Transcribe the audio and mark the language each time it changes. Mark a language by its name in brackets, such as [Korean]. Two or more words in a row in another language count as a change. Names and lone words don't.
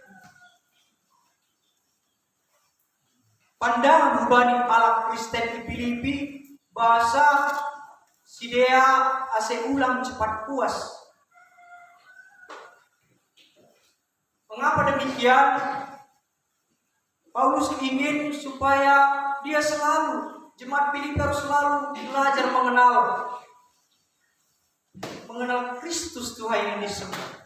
[Batak Simalungun] pandangan hubani ala Kristen di Filipi, bahasa sidea ase ulang cepat puas. [Indonesian] Mengapa demikian? Paulus ingin supaya dia selalu, jemaat Filipi harus selalu belajar mengenal Kristus Tuhan yang disembah.